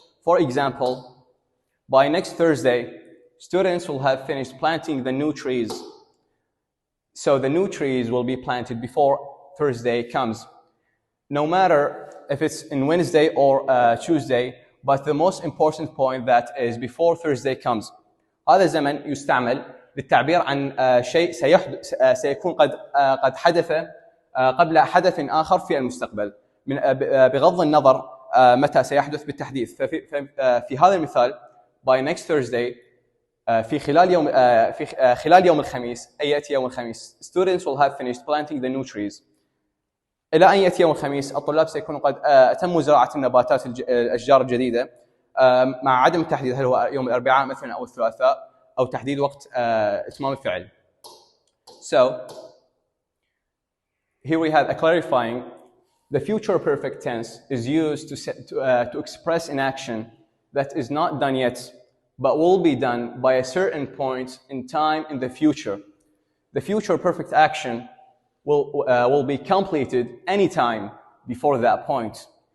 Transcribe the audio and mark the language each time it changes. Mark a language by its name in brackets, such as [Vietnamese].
[English] For example, by next Thursday, students will have finished planting the new trees. So the new trees will be planted before Thursday comes. No matter if it's in Wednesday or Tuesday, but the most important point that is before Thursday comes. [Arabic] هذا الزمن يستعمل للتعبير عن شيء سيكون قد حدث قبل حدث آخر في المستقبل بغض النظر متى سيحدث بالتحديث. في هذا المثال [English] by next Thursday [Arabic] في خلال يوم الخميس أي يأتي يوم الخميس [English] students will have finished planting the new trees. [Arabic] إلى أن يأتي يوم الخميس الطلاب سيكونوا قد أتموا زراعة النباتات الأشجار الجديدة مع عدم التحديد هل هو يوم الأربعاء مثلا أو الثلاثاء أو تحديد وقت إتمام الفعل. [English] So here we have a clarifying. The future perfect tense is used to express an action that is not done yet, but will be done by a certain point in time in the future. The future perfect action will be completed anytime before that point.